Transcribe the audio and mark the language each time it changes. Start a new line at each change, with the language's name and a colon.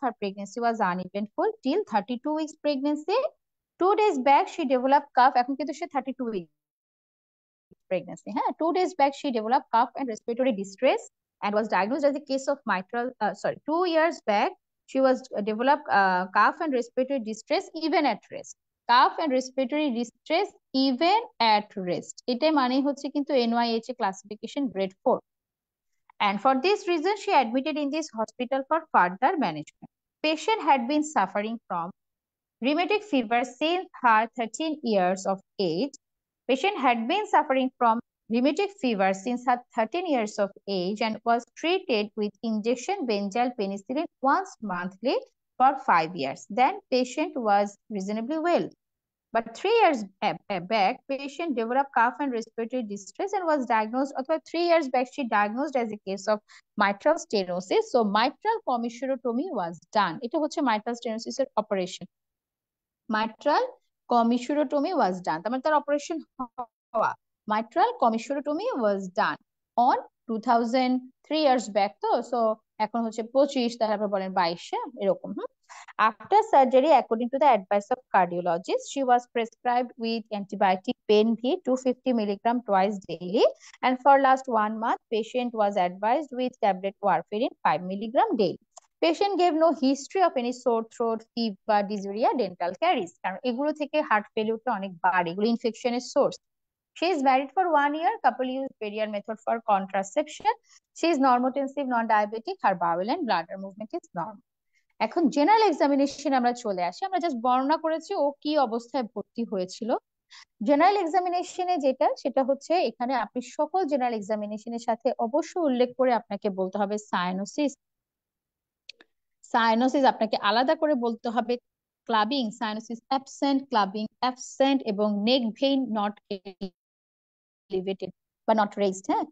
English: Her pregnancy was uneventful till 32 weeks pregnancy. 2 days back, she developed cough.
Bangla: এখন কিন্তু সে
English: 32 weeks pregnancy. 2 days back, she developed cough and respiratory distress and was diagnosed as a case of mitral. 2 years back, she was developed cough and respiratory distress even at rest. Cough and respiratory distress even at rest.
Bangla: এটা মানে হচ্ছে কিন্তু NYHA classification grade 4.
English: And for this reason, she admitted in this hospital for further management. Patient had been suffering from rheumatic fever since her 13 years of age. Patient had been suffering from rheumatic fever since her 13 years of age and was treated with injection benzyl penicillin once monthly for 5 years. Then patient was reasonably well. But 3 years back, patient developed cough and respiratory distress and was diagnosed, or 3 years back, she diagnosed as a case of mitral stenosis. So mitral commissurotomy was done.
Bangla: এটা হচ্ছে mitral stenosis এর operation.
English: Mitral commissurotomy was done.
Bangla: তার মানে তার operation হওয়া।
English: Mitral commissurotomy was done on 2003 years back
Bangla: তো, so এখন হচ্ছে 25, তারপর বলেন 22 এরকম।
English: After surgery, according to the advice of cardiologist, she was prescribed with antibiotic pain V 250 milligram twice daily, and for last 1 month, patient was advised with tablet warfarin 5 milligram daily. Patient gave no history of any sore throat, fever, dysuria, dental caries.
Bangla: কারণ এগুলো থেকে heart ফেলিউরটা অনেক বাড়ে, এগুলো ইনফেকশনের source.
English: She is married for 1 year. Couple use Perrier method for contraception. She is normotensive, non-diabetic. Her bowel and bladder movement is normal.
Bangla: এখন general examination আমরা চলে আসি। আমরা জাস্ট বর্ণনা করেছি ও কি অবস্থায় ভর্তি হয়েছিল। জেনারেল এক্সামিনেশনে যেটা, সেটা হচ্ছে এখানে আপনি সকল জেনারেল এক্সামিনেশনের সাথে অবশ্যই উল্লেখ করে আপনাকে বলতে হবে সায়ানোসিস। সায়ানোসিস আপনাকে আলাদা করে বলতে হবে clubbing, cyanosis absent, clubbing absent, এবং নেক ভেইন নট এলিভেটেড বা নট রেইজড।